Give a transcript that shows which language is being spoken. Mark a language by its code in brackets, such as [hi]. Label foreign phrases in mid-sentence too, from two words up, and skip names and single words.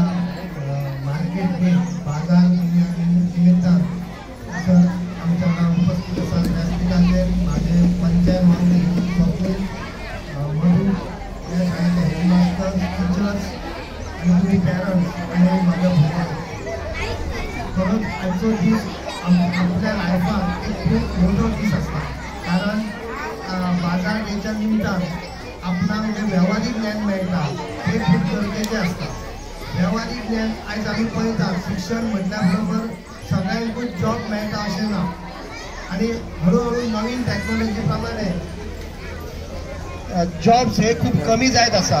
[mr] मार्केट बाजार निमित्तान आमच्या उपस्थित असतात व्यासपीठाचे माझे पंचायत मंत्री स्वप्नील म्हणून या शाळेचे हेडमास्टर, टीचर्स आणि तुम्ही पॅरंट्स आणि माझ्या भाऊ खरंच [kok] आजचो दीस आपल्या लायफात एक खूप मोठो दीस असता. कारण बाजार याच्या निमित्तान आपणाक जे व्यावहारिक ज्ञान मेळटा हे खूप गरजेचे असता. व्यावहारिक ज्ञान आज आम्ही पळयतात शिक्षण म्हटल्या बरोबर सगळ्यांकूच जॉब मेळटा अशें ना [mr] आणि हळूहळू नवीन टॅक्नॉलॉजी प्रमाणे जॉब्स हे खूप कमी [kok] जायत आसा.